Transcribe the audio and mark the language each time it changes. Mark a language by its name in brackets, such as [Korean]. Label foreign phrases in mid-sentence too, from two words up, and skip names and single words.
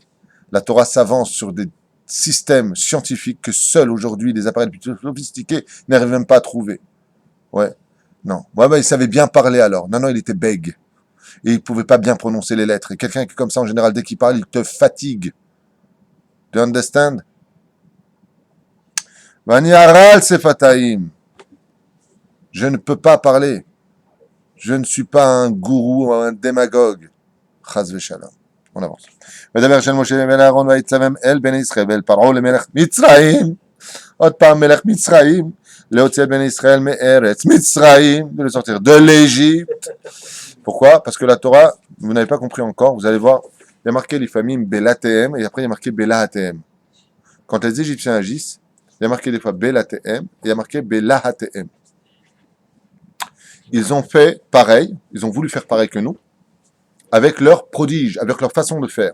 [French] La Torah s'avance sur des systèmes scientifiques que seuls aujourd'hui les appareils plus sophistiqués n'arrivent même pas à trouver. Ouais. Non. Ouais, il savait bien parler alors. Non, non, il était bègue. Et il pouvait pas bien prononcer les lettres. Et quelqu'un qui est comme ça, en général, dès qu'il parle, il te fatigue. [English] Do you understand? [Hebrew] ואני ערל שפתיים. [French] Je ne peux pas parler. Je ne suis pas un gourou ou un démagogue. [Hebrew] חס ושלום. [French] On avance. [Hebrew] ודבר של משה בן אהרון ויצווים אל בני ישראל ואל פרעה למלך מצרים. עוד פעם מלך מצרים. להוציא את בני ישראל מארץ מצרים. [French] De le sortir de l'Égypte. Pourquoi? Parce que la Torah, vous n'avez pas compris encore, vous allez voir, il y a marqué les familles Belatem et après il y a marqué Belahatem. Quand les Égyptiens agissent, il y a marqué des fois Belatem et il y a marqué Belahatem. Ils ont fait pareil, ils ont voulu faire pareil que nous, avec leur prodige, avec leur façon de faire.